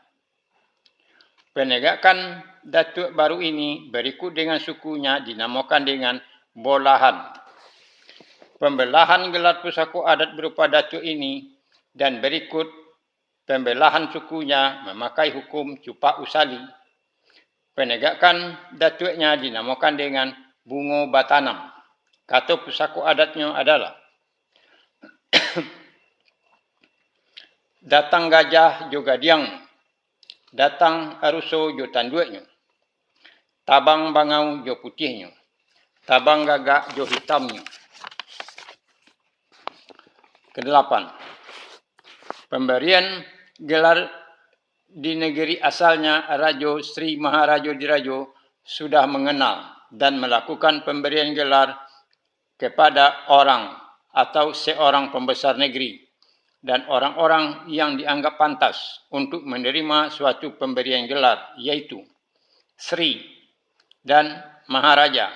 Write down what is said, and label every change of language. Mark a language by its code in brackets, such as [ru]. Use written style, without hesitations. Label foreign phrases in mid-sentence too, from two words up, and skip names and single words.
[id] Penegakan datuk baru ini berikut dengan sukunya dinamakan dengan bolahan. Pembelahan gelar pusako adat berupa datuk ini dan berikut pembelahan sukunya memakai hukum [min] cupak usali. [id] Penegakan datuknya dinamakan dengan [min] bungo batanam. Kata pusako adatnya adalah datang gajah jo gadiang, datang aruso jo tandueknya, tabang bangau jo putihnya, tabang gagak jo hitamnya. [id] Kedelapan, pemberian gelar di negeri asalnya Raja Sri Maharaja Diraja sudah mengenal dan melakukan pemberian gelar kepada orang atau seorang pembesar negeri dan orang-orang yang dianggap pantas untuk menerima suatu pemberian gelar, yaitu Sri dan Maharaja.